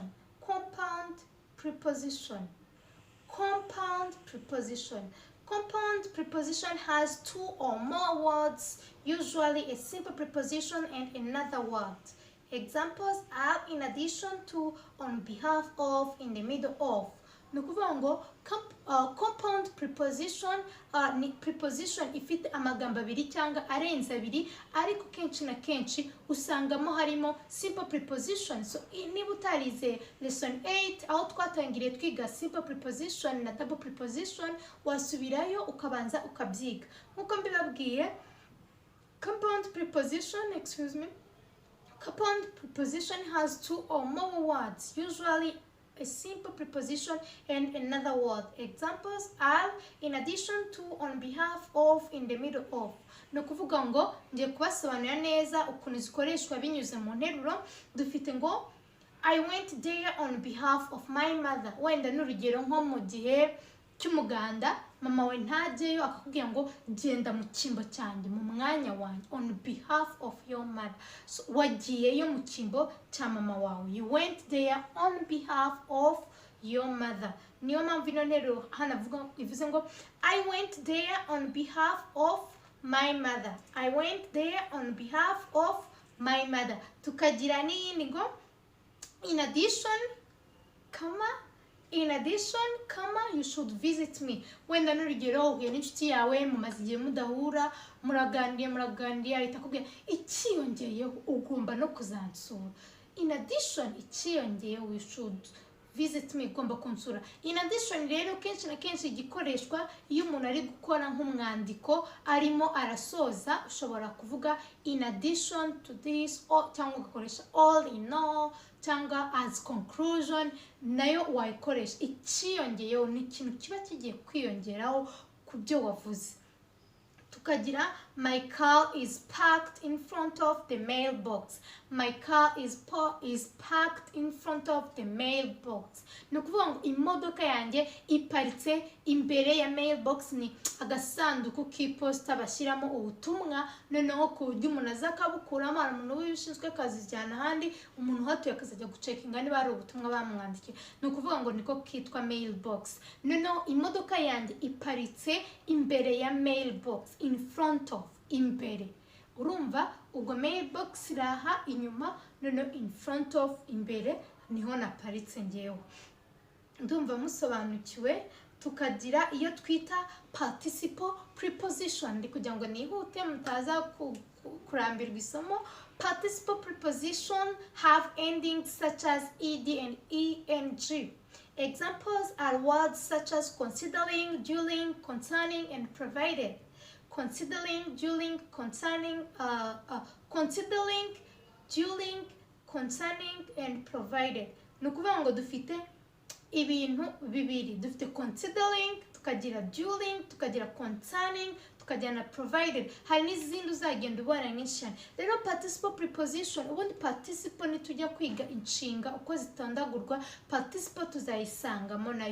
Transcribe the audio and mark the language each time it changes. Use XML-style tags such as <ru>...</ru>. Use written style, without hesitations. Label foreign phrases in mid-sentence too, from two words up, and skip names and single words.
<en>Compound preposition has 2 or more words, usually a simple preposition and another word. Examples are in addition to, on behalf of, in the middle of.</en> <rw>Nukuvuga ngo</rw> <en>compound preposition</en> <rw>ni preposition ifite amagambo abiri cyangwa arenze abiri, ariko kenshi na kenshi usangamo harimo</rw> <en>simple preposition.</en> <rw>So niba utarize lesson 8 aho twatangiriye twiga</rw> <en>simple preposition</en> <rw>na</rw> <en>double preposition,</en> <rw>wasubirayo ukabanza ukabyiga. Nkuko mbibabwiye,</rw> <en>compound preposition has 2 or more words, usually a simple preposition and another word. Examples are in addition to, on behalf of, in the middle of.</en> <rw>No kuvuga ngo ngiye kubasobanurira neza ukuntu zikoreshwa binyuze mu nteruro. Dufite ngo</rw> <en>I went there on behalf of my mother.</en> <rw>Wenda n'urugero nko mu gihe cy'umuganda, mama we ntajyeyo akakubwira ngo genda mu cyimbo cyanjye mu mwanya wanjye,</rw> <en>on behalf of your mother.</en> <rw>So wagiyeyo mu cyimbo cya mama wawe,</rw> <en>you went there on behalf of your mother.</en> <rw>Niyo mpamvu ino ntero hano ivuze ngo</rw> <en>I went there on behalf of my mother. I went there on behalf of my mother.</en> <rw>Tukagira n'iyindi ngo</rw> <en>in addition, you should visit me.</en> <rw>Wenda n'urugero uhuye n'inshuti yawe mumaze igihe mudahura, muragandiye ahita akubwira ikiyongeyeho ugomba no kuzansura.</rw> <en>In addition, ikiyongeyeho, you should visit me,</en> <rw>ugomba kunsura.</rw> <en>In addition</en> <rw>rero kenshi na kenshi gikoreshwa iyo umuntu ari gukora nk'umwandiko arimo arasoza, ushobora kuvuga</rw> <en>in addition to this,</en> <rw>cyangwa ugakoresha</rw> <en>all in all, cyangwa as conclusion,</en> <rw>nayo wayikoresha. Ikiyongeyeho ni ikintu kiba kigiye kwiyongeraho ku byo wavuze.</rw> <en>Tukagira my car is parked in front of the mailbox. My car is parked in front of the mailbox.</en> <rw>Nukuvuga ngo imodoka yanjye iparitse imbere ya mailbox, ni agasanduku k'iposita bashyiramo ubutumwa, noneho ku buryo umuntu azakabukuramo, umuntu w'ibishinzwe akazijyana ahandi, umuntu uhatuye akazajya gucekinga niba ari ubutumwa bamwandikiye. Nukuvuga ngo niko kitwa mailbox. Noneho imodoka yanjye iparitse imbere ya mailbox,</rw> <en>in front of,</en> <rw>imbere. Urumva ubwo mailbox iraha inyuma, noneho</rw> <en>in front of,</en> <rw>imbere niho naparitse ngewe. Ndumva musobanukiwe. Tukagira iyo twita</rw> <en>participle preposition.</en> <rw>Ndi kugira ngo nihute mutaza kurambirwa isomo.</rw> <en>Participle preposition have endings such as ed and eng. Examples are words such as considering, during, concerning, and provided. Considering, during, concerning, and provided.</en> <rw>Nukuvuga ngo dufite ibintu bibiri. Dufite considering, tukagira during, tukagira concerning, tukagira na provided. Hari n'izindi uzagenda ubona nyinshi. Rero</rw> <en>participle preposition,</en> <rw>ubundi participle nitujya kwiga inshinga uko zitandagurwa, participle tuzayisangamo nayo.</rw>